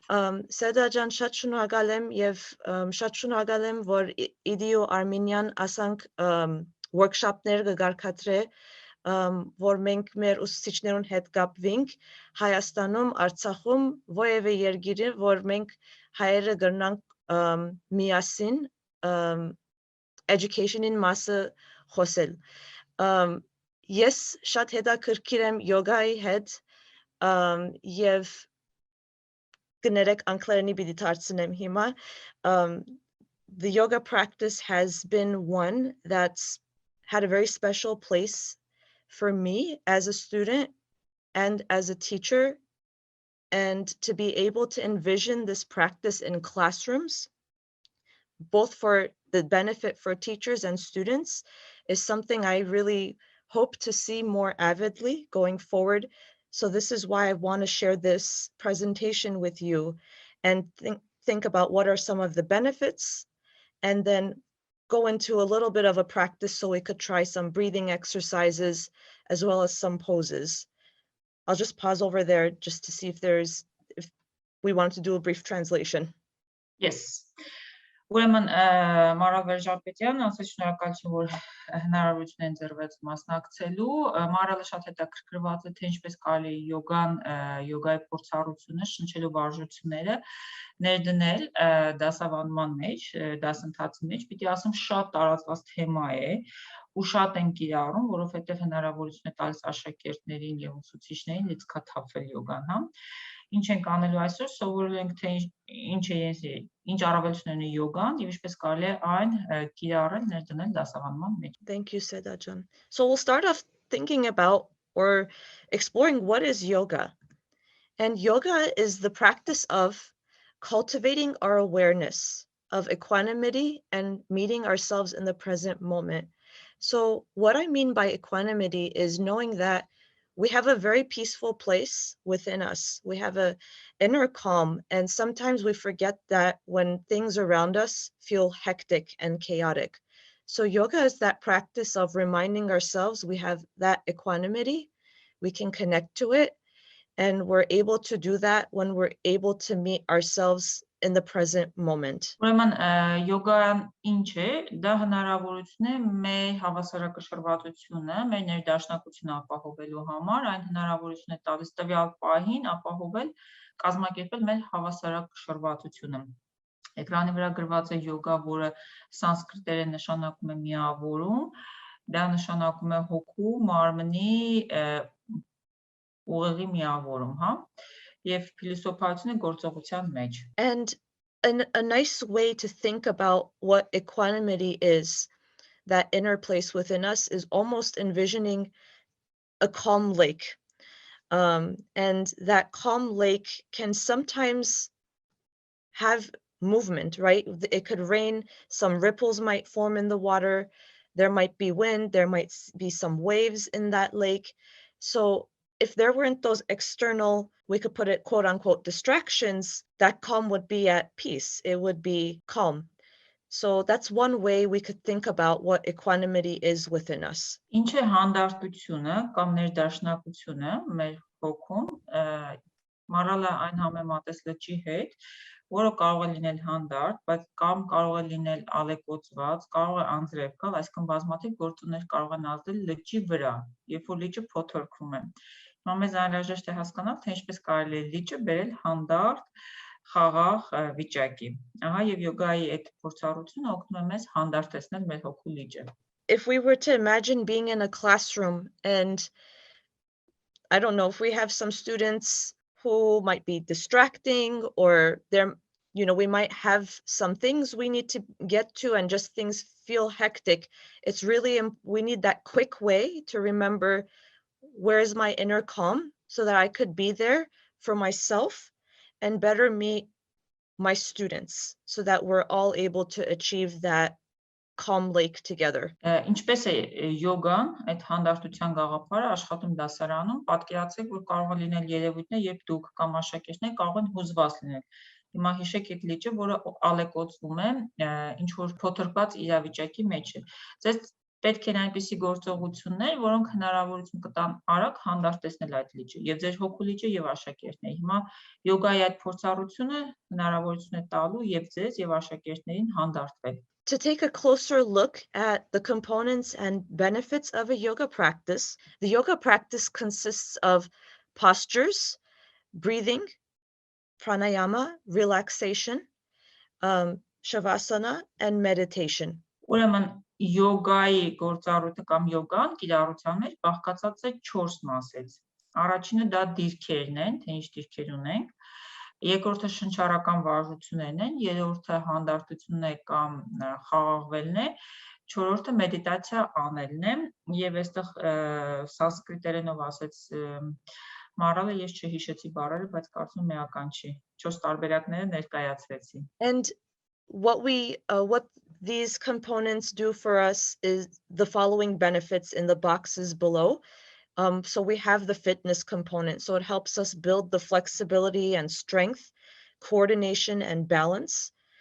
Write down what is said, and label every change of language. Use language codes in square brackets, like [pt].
[hy] Սեդա ջան, շատ շնորհակալ եմ եւ շատ շնորհակալ եմ, որ EduArmenian ասանք workshop-ներ կգարկադրե, որ մենք մեր ուսուցիչներուն հետ կապվենք Հայաստանում, Արցախում, որևէ երկիրը, որ մենք հայերը կգնանք միասին education-ին մասը խոսել։ Ես շատ հետաքրքիր եմ յոգայի հետ եւ կներեք անգլերենի պիտի դարձնեմ հիմա. [en] The yoga practice has been one that's had a very special place for me as a student and as a teacher, and to be able to envision this practice in classrooms, both for the benefit for teachers and students, is something I really hope to see more avidly going forward. So this is why I want to share this presentation with you and think about what are some of the benefits, and then go into a little bit of a practice so we could try some breathing exercises as well as some poses. I'll just pause over there just to see if we want to do a brief translation. Yes. [hy] Ուրեմն Մարալ Վարժապետյան, ասես շնորհակալություն, որ հնարավորություն են ձեռվեց մասնակցելու։ Մարալը շատ հետաքրքրված է, թե ինչպես կարելի է յոգայի փորձառությունը, շնչելու վարժությունները ներդնել դասավանդման մեջ, դասընթացի մեջ, պիտի ասեմ շատ տարածված թեմա է ու շատ են կիրառում, որովհետև հնարավորություն է տալիս աշակերտներին եւ ուսուցիչներին լիցքաթափվել յոգան, հա։ Ինչ ենք անելու այսօր, սովորել ենք թե ինչ առավելություն ունի յոգան եւ ինչպես կարելի է այն կիրառել ներդնել դասավանդման մեջ։ [en] Thank you, Seda Jan. So we'll start off thinking about or exploring what is yoga. And yoga is the practice of cultivating our awareness of equanimity and meeting ourselves in the present moment. So what I mean by equanimity is knowing that we have a very peaceful place within us. We have an inner calm, and sometimes we forget that when things around us feel hectic and chaotic. So yoga is that practice of reminding ourselves we have that equanimity, we can connect to it, and we're able to do that when we're able to meet ourselves in the present moment. [hy] Ուրեմն յոգան ինչ է, դա հնարավորություն է մեր հավասարակշռվածությունը, մեր ներդաշնակությունը ապահովելու համար, այն հնարավորություն է տալիս տվյալ պահին ապահովել, կազմակերպել մեր հավասարակշռվածությունը։ Էկրանի վրա գրված է յոգա, որը սանսկրիտերեն նշանակում է միավորում, դա նշանակում է հոգու, մարմնի ուղեղի միավորում, հա։ Եվ փիլիսոփայությունը գործողության մեջ. [en] And a nice way to think about what equanimity is, that inner place within us, is almost envisioning a calm lake. And that calm lake can sometimes have movement, right? It could rain, some ripples might form in the water, there might be wind, there might be some waves in that lake. So if there weren't those external, we could put it quote unquote distractions, that calm would be at peace. It would be calm. So that's one way we could think about what equanimity is within us. [hy] Ինչ է հանդարտությունը կամ ներդաշնակությունը մեր հոգում, Մարալը այն համեմատես լճի հետ, որը կարող է լինել հանդարտ, բայց կամ կարող է լինել ալեկոծված, կարող է անձրև գալ, այսինքն բազմաթիվ գործոններ կարող են ազդել լճի վրա, երբ որ լիճը փոթորկվում է։ Հիմա մեզ անհրաժեշտ է հասկանալ, թե ինչպես կարելի է լիճը բերել հանդարտ, խաղաղ վիճակի։ Ահա եւ յոգայի այդ փորձառությունը օգնում է մեզ հանդարտեցնել մեր հոգու լիճը։ [en] If we were to imagine being in a classroom, and I don't know, if we have some students who might be distracting, or we might have some things we need to get to and just things feel hectic. It's really, we need that quick way to remember where is my inner calm so that I could be there for myself and better meet my students so that we're all able to achieve that calm lake together. [hy] Ինչպես է յոգան, այդ հանդարտության գաղափարը աշխատում դասարանում, պատկերացրեք, որ կարող է լինել երևույթներ, երբ դուք կամ աշակերտներ կարող են հուզված լինել։ Հիմա հիշեք այդ լիճը, որը ալեկոծվում է ինչ որ փոթորկված իրավիճակի մեջ է։ Ձեզ պետք են այնպիսի գործողություններ, որոնք հնարավորություն կտան արագ հանդարտեցնել այդ լիճը, եւ ձեր հոգու լիճը եւ աշակերտների։ Հիմա յոգայի այդ փորձառությունը հնարավորություն է տալու եւ ձեզ եւ աշակերտներին հանդարտվել։ [en] To take a closer look at the components and benefits of a yoga practice, the yoga practice consists of postures, breathing, pranayama, relaxation, shavasana, and meditation. [hy] Ուրեմն յոգայի գործառույթը կամ յոգան կիրառության մեջ բաղկացած է 4 մասից։ Առաջինը դա դիրքերն են, թե ինչ դիրքեր ունենք։ Երկրորդը շնչառական վարժություններն են, երրորդը հանդարտությունն է կամ խաղաղվելն է, չորրորդը մեդիտացիա անելն է, եւ այստեղ սանսկրիտերենով ասեց Մարալը, ես չհիշեցի բառերը, բայց կարծում եմ էական չի։ 4 տարբերակները ներկայացրեցի։ [en] And what these components do for us is the following benefits in the boxes below. So we have the fitness component. So it helps us build the flexibility and strength, coordination and balance.